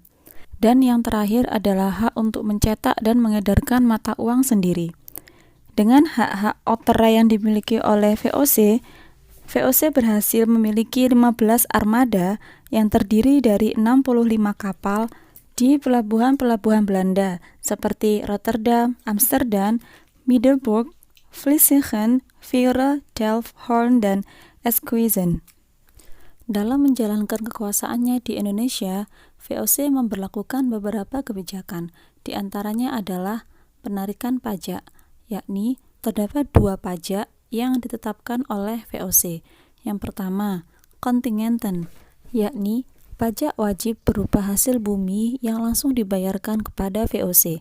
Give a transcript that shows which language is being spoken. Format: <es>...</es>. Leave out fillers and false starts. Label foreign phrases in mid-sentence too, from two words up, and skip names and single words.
<id>Dan yang terakhir adalah hak untuk mencetak dan mengedarkan mata uang sendiri. Dengan hak-hak otorai yang dimiliki oleh VOC, VOC berhasil memiliki 15 armada yang terdiri dari 65 kapal di pelabuhan-pelabuhan Belanda seperti Rotterdam, Amsterdam, Middelburg, Vlissingen, Veere, Delft, Hoorn, dan Enkhuizen. Dalam menjalankan kekuasaannya di Indonesia, VOC memberlakukan beberapa kebijakan. Di antaranya adalah penarikan pajak, yakni terdapat 2 pajak yang ditetapkan oleh VOC. Yang pertama, kontingenten, yakni pajak wajib berupa hasil bumi yang langsung dibayarkan kepada VOC.</id>